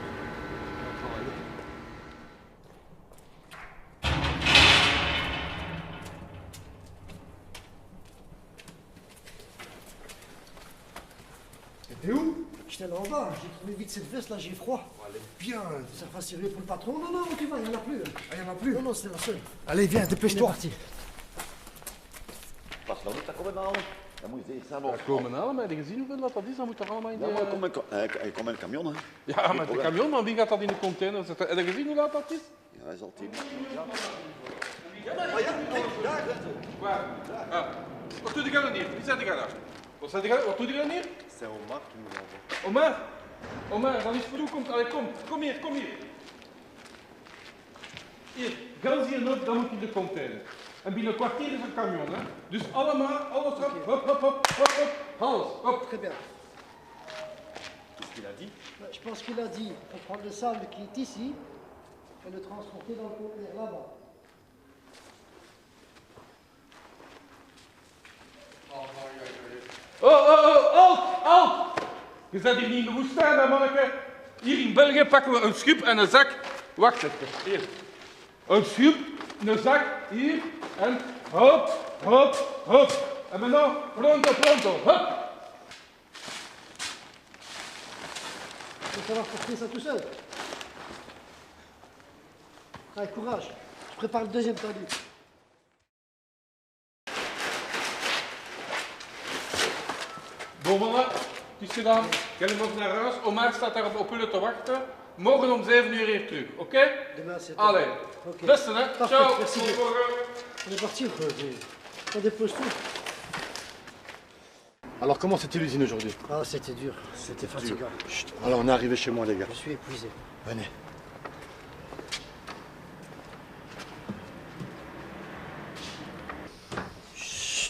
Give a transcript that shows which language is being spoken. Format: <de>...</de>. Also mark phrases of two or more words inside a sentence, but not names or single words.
<fr>T'es où? J'étais là en bas, j'ai trouvé vite cette veste là, j'ai froid. Elle est bien. Ça va servir pour le patron. Non, non, tu vas, il n'y en a plus. Ah, il n'y en a plus. Non, non, c'est la seule. Allez viens, On est dépêche-toi. parti.</fr> <nl>Pas nou niet, dat komen we halen. Dan moet je zeggen, Ja, komen halen, maar heb je gezien hoeveel dat is? Dan moet er allemaal in de... ja, maar hij komt met een camion, hè. Ja, met de camion, maar wie gaat dat in de container zetten? Heb je gezien hoe dat is? Ja, hij zal 10. Waar? Ah. Wat doe je dan hier? Wie zet je daar? Wat doe je dan hier?</nl> <fr>C'est Omar qui nous envoie.</fr> <nl>Omar? Omar, dat is voor u. Allee, kom hier, kom hier. Hier, gans hier nog, dan moet in de container. En binnen een kwartier is een camion, hè. Dus allemaal, alles op, hop, hop, hop, hop, hop, alles, hop.</nl> <fr>Très bien. Qu'est-ce qu'il a dit? Je pense qu'il a dit qu'il faut prendre le sable qui est ici et le transporter dans le conteneur là-bas.</fr> <nl>Halt! Je zet hier niet in de woestijn, hè, manneke. Hier in België pakken we een schub en een zak. Wacht even, hier. Een schub, een zak, hier. En hop, hop, hop.</nl> <fr>En maintenant, pronto, pronto, hop. Il faut savoir porter ça tout seul. Allez, courage. Je prépare le deuxième tendu. Bon,</fr> <nl>mannen, het is gedaan. Jullie mogen naar huis. Omar staat daar op jullie te wachten. Morgen om 7 uur hier terug, oké?</nl> <fr>Demain, c'est Allez, Ok.</fr> <nl>beste, hè.</nl> <fr>Parfait, Ciao. merci</fr> <nl>Tot</nl> <fr>bien.</fr> <nl>morgen.</nl> <fr>On est parti. On dépose tout. Alors comment c'était l'usine aujourd'hui? Ah, c'était dur. C'était fatigant. Chut. Alors on est arrivé chez moi les gars. Je suis épuisé. Venez. Chut.</fr>